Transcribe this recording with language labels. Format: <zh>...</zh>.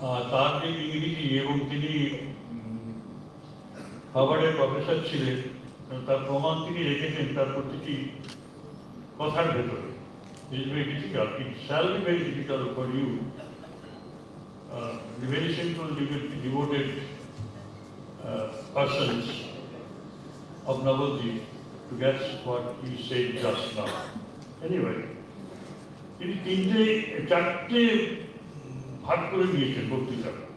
<bn>তার যে ইংরেজি, এবং তিনি হার্ভার্ডের প্রফেসর ছিলেন, তার প্রমাণ তিনি রেখেছেন তার প্রতিটি কথার ভেতরে।</bn> <en>It is very difficult. It shall be very difficult for you, the very simple, devoted persons of Navadvip, to guess what he said just now.</en> <bn>Anyway, তিনি চারটে ভাগ করে দিয়েছেন বক্তৃতা।</bn>